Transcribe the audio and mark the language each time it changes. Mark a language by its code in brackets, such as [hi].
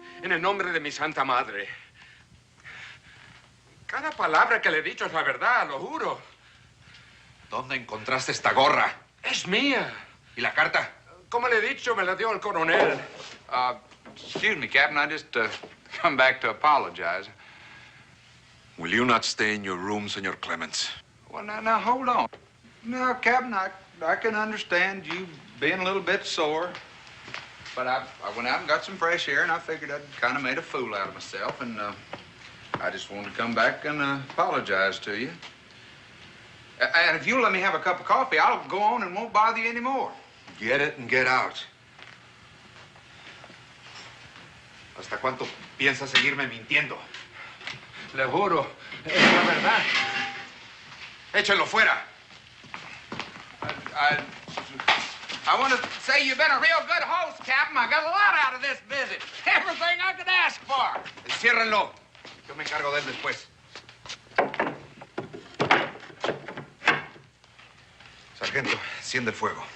[es] En el nombre de mi santa madre. Cada palabra que le he dicho es la verdad, lo juro. ¿Dónde encontraste esta gorra? Es mía. ¿Y la carta? Como le he dicho, me la dio el coronel. [en] Excuse me, Captain. I just come back to apologize. Will you not stay in your room, Senor Clements? Well, now, hold on. Now, Captain, I can understand you being a little bit sore. But I went out and got some fresh air, and I figured I'd kind of made a fool out of myself, and I just wanted to come back and apologize to you. And if you'll let me have a cup of coffee, I'll go on and won't bother you anymore. Get it and get out. [es] ¿Hasta cuánto piensas seguirme mintiendo? Le juro, es la verdad. Échenlo fuera. [en] I want to say you've been a real good host, Captain. I got a lot out of this visit. Everything I could ask for. [es] Enciérrenlo. Yo me encargo de él después. Sargento, enciende el fuego.